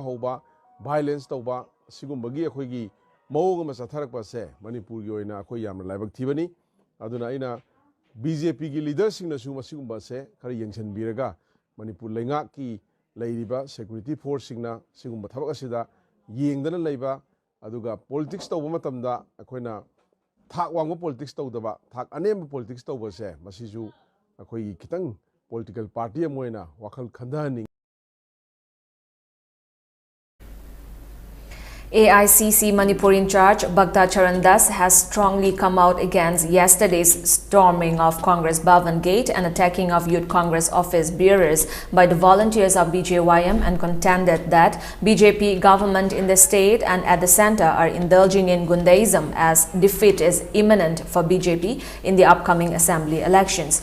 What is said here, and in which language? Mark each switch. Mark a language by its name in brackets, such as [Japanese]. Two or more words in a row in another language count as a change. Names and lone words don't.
[Manipuri] ꯍꯧꯕ ꯚꯥꯏꯂꯦꯟꯁ ꯇꯧꯕ ꯑꯁꯤꯒꯨꯝꯕꯒꯤ ꯑꯩꯈꯣꯏꯒꯤ ꯃꯑꯣꯡ ꯑꯃ ꯆꯠꯊꯔꯛꯄꯁꯦ ꯃꯅꯤꯄꯨꯔꯒꯤ ꯑꯣꯏꯅ ꯑꯩꯈꯣꯏ ꯌꯥꯝꯅ ꯂꯥꯏꯕꯛ ꯊꯤꯕꯅꯤ ꯑꯗꯨꯅ ꯑꯩꯅ BJPꯒꯤ ꯂꯤꯗꯔꯁꯤꯡꯅꯁꯨ ꯃꯁꯤꯒꯨꯝꯕꯁꯦ ꯈꯔ ꯌꯦꯡꯁꯤꯟꯕꯤꯔꯒ ꯃꯅꯤꯄꯨꯔ ꯂꯩꯉꯥꯛꯀꯤ ꯂꯩꯔꯤꯕ [English] security forcessingna [Manipuri] ꯁꯤꯒꯨꯝꯕ ꯊꯕꯛ ꯑꯁꯤꯗ ꯌꯦꯡꯗꯅ ꯂꯩꯕ ꯑꯗꯨꯒ ꯄꯣꯂꯤꯇꯤꯛꯁ ꯇꯧꯕ ꯃꯇꯝꯗ ꯑꯩꯈꯣꯏꯅ ꯊꯥꯛ ꯋꯥꯡꯕ ꯄꯣꯂꯤꯇꯤꯛꯁ ꯇꯧꯗꯕ ꯊꯥꯛ ꯑꯅꯦꯝꯕ ꯄꯣꯂꯤꯇꯤꯛꯁ ꯇꯧꯕꯁꯦ ꯃꯁꯤꯁꯨ ꯑꯩꯈꯣꯏꯒꯤ ꯈꯤꯇꯪ [English] political party [Manipuri] ꯑꯃ ꯑꯣꯏꯅ ꯋꯥꯈꯜ ꯈꯟꯊꯍꯟꯅꯤꯡꯉꯤ [English] AICC Manipur in charge Bhakta Charan Das has strongly come out against yesterday's storming of Congress Bhavan Gate and attacking of Youth Congress office bearers by the volunteers of BJYM and contended that BJP government in the state and at the center are indulging in Gundaism as defeat is imminent for BJP in the upcoming assembly elections.